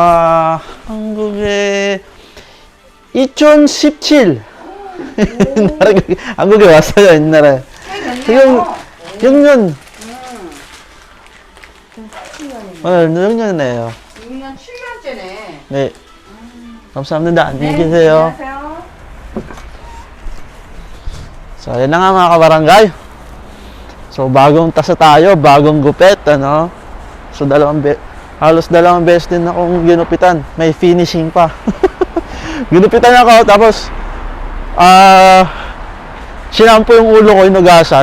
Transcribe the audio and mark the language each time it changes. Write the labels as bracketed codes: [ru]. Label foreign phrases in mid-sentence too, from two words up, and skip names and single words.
[ko] 한국에 2017 한국에 왔어요 옛날에. 꽤 지금 됐네요. 6년. 오늘 6년이네요. 6년 7년째네. 네. 감사합니다. 안녕히 계세요. 안녕하세요. [tl] So, yan na nga mga kabarangay. So, bagong tasa tayo, bagong gupit, ano. So, halos dalawang beses din akong ginupitan. May finishing pa. Ginupitan ako, tapos, sinampo yung ulo ko, inugasan.